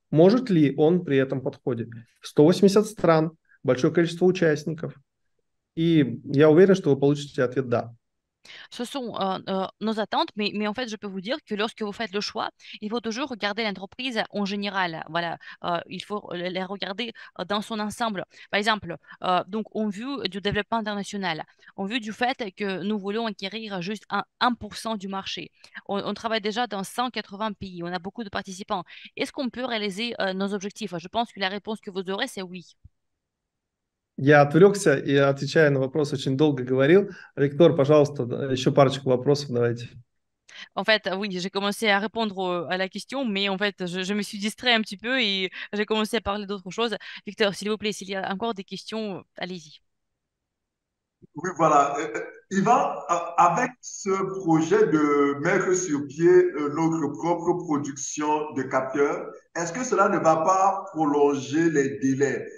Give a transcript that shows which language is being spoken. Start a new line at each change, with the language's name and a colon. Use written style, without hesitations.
Russian: Может ли он при этом подходить? 180 стран, большое количество участников. И я уверен, что вы получите ответ «да».
French: Ce sont nos attentes, mais en fait, je peux vous dire que lorsque vous faites le choix, il faut toujours regarder l'entreprise en général. Voilà, il faut la regarder dans son ensemble. Par exemple, donc, en vue du développement international, en vue du fait que nous voulons acquérir juste 1% du marché. On travaille déjà dans 180 pays, on a beaucoup de participants. Est-ce qu'on peut réaliser nos objectifs? Je pense que la réponse que vous aurez, c'est oui.
Russian: Я отвлекся и, отвечая на вопрос, очень долго говорил. Виктор, пожалуйста, еще парочку вопросов давайте.
French: En fait, oui, j'ai commencé à répondre à la question, mais en fait, je me suis distrait un petit peu et j'ai commencé à parler d'autre chose. Victor, s'il vous plaît, s'il y a encore des questions, allez-y. Oui, voilà. Yvan, avec ce projet de mettre sur pied notre propre production de capteurs, est-ce que cela ne va pas prolonger les délais?